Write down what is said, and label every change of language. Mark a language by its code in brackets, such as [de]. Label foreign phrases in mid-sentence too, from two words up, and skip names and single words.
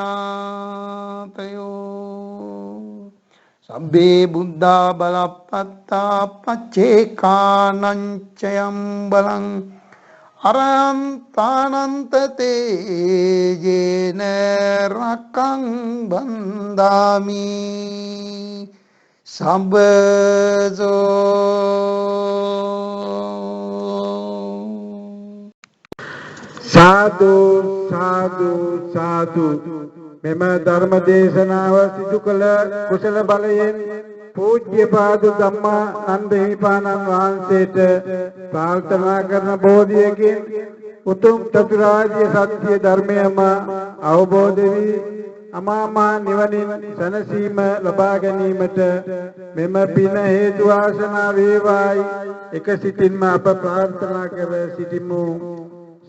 [pi] ඥාතයෝ සබ්බේ බුද්ධා බලප්පත්තා පච්චේකානංචයම් බලං අරහන්තානන්තතේ යේන රක්ඛං බන්දාමි සම්බසෝ [si] සාදු සාදු සාදු මෙම ධර්ම දේශනාව සිදු කළ කුසල බලයෙන් පූජ්‍යපාද ධම්මානන්ද හිමිපාණන් වහන්සේට ප්‍රාර්ථනා කරන බෝධියකින් උතුම් චතුරාර්ය සත්‍ය ධර්මයම අවබෝධ වී අමාමා නිවනින් සැනසීම ලබා ගැනීමට මෙම පින හේතු වාසනා වේවායි එක සිතින්ම අප ප්‍රාර්ථනා කර සිටිමු.